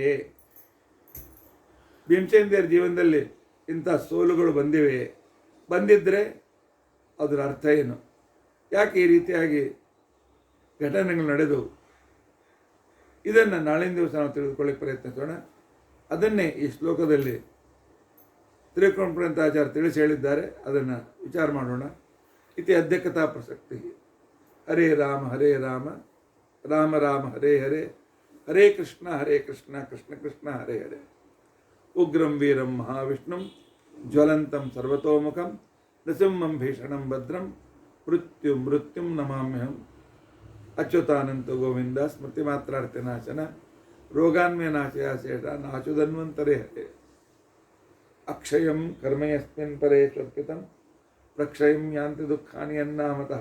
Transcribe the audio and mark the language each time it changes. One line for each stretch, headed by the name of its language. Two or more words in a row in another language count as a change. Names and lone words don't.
Kannada: ಭೀಮಸೇನದೇವರ ಜೀವನದಲ್ಲಿ ಇಂಥ ಸೋಲುಗಳು ಬಂದಿದ್ದರೆ ಅದರ ಅರ್ಥ ಏನು? ಯಾಕೆ ಈ ರೀತಿಯಾಗಿ ಘಟನೆಗಳು ನಡೆದವು? ಇದನ್ನು ನಾಳಿನ ದಿವಸ ನಾವು ತಿಳಿದುಕೊಳ್ಳಕ್ಕೆ ಪ್ರಯತ್ನಿಸೋಣ. ಅದನ್ನೇ ಈ ಶ್ಲೋಕದಲ್ಲಿ ತ್ರಿಕೋಣಪುರಂತಾಚಾರ್ಯ ತಿಳಿಸಿ ಹೇಳಿದ್ದಾರೆ. ಅದನ್ನು ವಿಚಾರ ಮಾಡೋಣ.
Sanskrit: ಇತಿ ಅಧ್ಯಕ್ಷತಾ ಪ್ರಸಕ್ತಿ. ಹರೇ ರಾಮ ರಾಮ ರಾಮ ಹರೇ ಹರೇ, ಹರೇ ಕೃಷ್ಣ ಕೃಷ್ಣ ಕೃಷ್ಣ ಹರೇ ಹರೇ. ಉಗ್ರಂ ವೀರಂ ಮಹಾವಿಷ್ಣುಂ ಜ್ವಲಂತಂ ಸರ್ವತೋಮುಖಂ ನೃಸಿಂಹಂ ಭೀಷಣಂ ಭದ್ರಂ ಮೃತ್ಯುಂ ನಮಾಮ್ಯಹಂ. ಅಚ್ಯುತಾನಂತ ಗೋವಿಂದ ಸ್ಮೃತಿ ಮಾತ್ರಾರ್ಥ ನಾಶನ ರೋಗಾನ್ಮಯ ನಾಶಯ ಶೇಷ ನಾಶುಧನ್ವಂತರೇ ಹರೇ. ಅಕ್ಷಯಂ ಕರ್ಮಯಸ್ಮಿನ್ ಪರೇ ಸ್ವರ್ಪಿತಂ ಪ್ರಕ್ಷಯಂ ಯಾಂತಿ ದುಃಖಾನಿ ಅನ್ನಾಮತಃ.